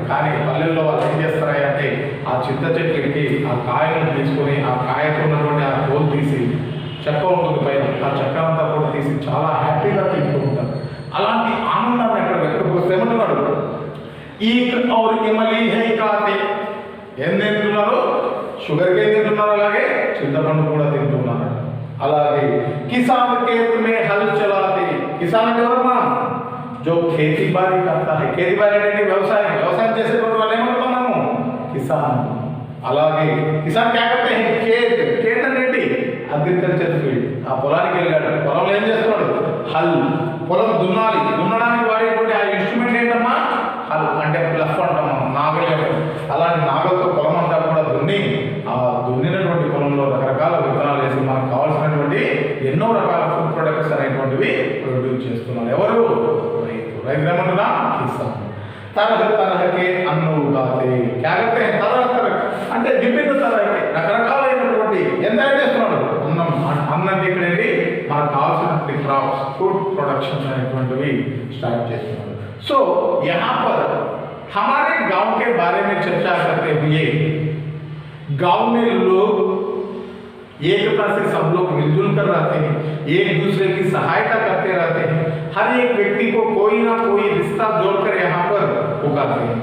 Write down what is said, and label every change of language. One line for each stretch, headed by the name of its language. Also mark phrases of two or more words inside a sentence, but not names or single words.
Telugu: కానీ పల్లెల్లో వాళ్ళు ఏం చేస్తారా అంటే ఆ చింత చెట్టుకి ఆ కాయలను తీసుకొని ఆ కాయతో ఉన్నటువంటి ఆ తోలు తీసి చెక్క ఉంటుంది పైన, ఆ చెక్క అంతా కూడా తీసి చాలా హ్యాపీగా తింటూ ఉంటారు. అలాంటి ఆనందాన్ని ఎక్కడ వ్యక్తపరుస్తే ఏమంటున్నాడు
Hindi: ईख और इमली है खाते.
Telugu: ఏం తింటున్నారు?
English: sugar cane
Telugu: తింటున్నారు, అలాగే చింతపండు కూడా తింటున్నారు.
Hindi: అలాగే కిసాన్ खेत में हल चलाते.
Telugu: కిసాన్ అంటే ఎవరమ్మా?
Hindi: जो खेती बाड़ी करता है. खेती बाड़ी
Telugu: అంటే వ్యవసాయం చేసేటువంటి వాళ్ళు ఏమంటున్నాము కిసాన్.
Hindi: అలాగే కిసాన్ क्या करते हैं खेत
Telugu: అంటే ఏంటి?
English: agriculture field.
Telugu: ఆ పొలానికి వెళ్ళాడు, పొలంలో ఏం చేస్తున్నాడు? హల్. పొలం దున్నాలి, దున్నడానికి వాడేటువంటి ఆ ఇన్స్ట్రుమెంట్ ఏంటమ్మా? హల్ అంటే ప్లఫ్ అంటాం, నాగలి. అలాంటి నాగలతో పొలం అంతా కూడా దున్ని ఆ దున్నినటువంటి పొలంలో రకరకాల విత్తనాలు వేసి మనకు కావాల్సినటువంటి ఎన్నో రకాల
English: food products
Telugu: అనేటువంటివి ప్రొడ్యూస్ చేస్తున్నారు. ఎవరు? రైతు ఏమంటున్నా కిసాన్.
Hindi: तरह तरह के अन्न उगाते. क्या करते हैं? तरह तरह
Telugu: అంటే విభిన్న తరహకి రకరకాలైనటువంటి ఎంత చేస్తున్నాడు? అన్నం ఇక్కడేంటి మనకు కావాల్సినటువంటి
English: crops food production
Telugu: అనేటువంటివి స్టార్ట్ చేస్తున్నారు.
Hindi: సో यहाँ पर हमारे गांव के बारे में चर्चा करते हुए गांव में लोग एकता से सब लोग मिलजुल कर रहते हैं, एक दूसरे की सहायता करते रहते हैं. हर एक व्यक्ति को कोई ना कोई रिश्ता जोड़कर यहाँ पर उगाते हैं.